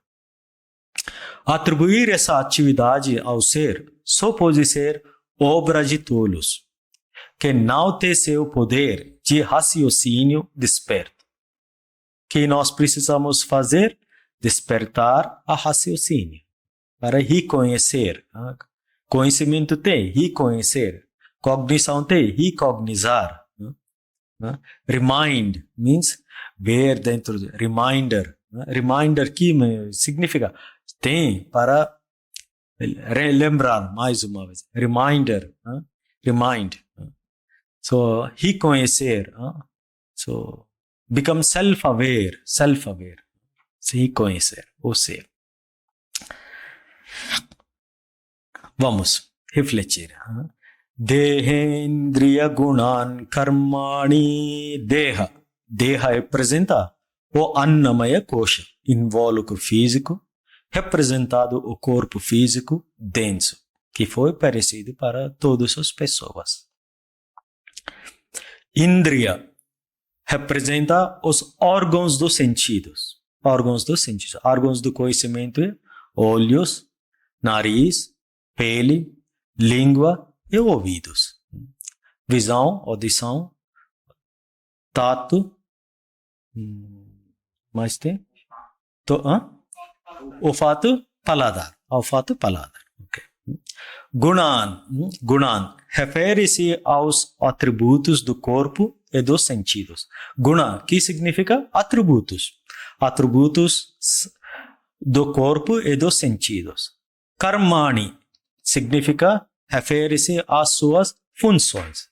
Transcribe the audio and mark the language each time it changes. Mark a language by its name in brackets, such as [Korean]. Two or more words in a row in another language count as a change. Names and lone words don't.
[Portuguese] Atribuir essa atividade ao ser só pode ser obra de tolos, que não tem seu poder de raciocínio desperto. que nós precisamos fazer? Despertar a raciocínio, para reconhecer. Conhecimento tem, reconhecer. Cognição tem, recognizar. [English] Remind means [Portuguese] ver dentro, reminder. Reminder que significa tem para relembrar mais uma vez. [English] Reminder, remind. [Portuguese] So, reconhecer. [English] So, become self-aware, self-aware. [Portuguese] Se reconhecer, ou ser. Vamos refletir. [Sanskrit] Dehendriya gunan karmani deha. [Portuguese] Deha representa o [Sanskrit] annamaya kosha, [Portuguese] invólucro físico, representado o corpo físico denso, que foi parecido para todas as pessoas. Indriya representa os órgãos dos sentidos. Órgãos dos sentidos. Órgãos do conhecimento, olhos, nariz, pele, língua e ouvidos. Visão, audição, tato, mais tem? Olfato, paladar. Olfato, paladar. Okay. Gunan. Gunan refere-se aos atributos do corpo e dos sentidos. Guna, que significa atributos. Atributos do corpo e dos sentidos. Karmani significa, refere-se às suas funções.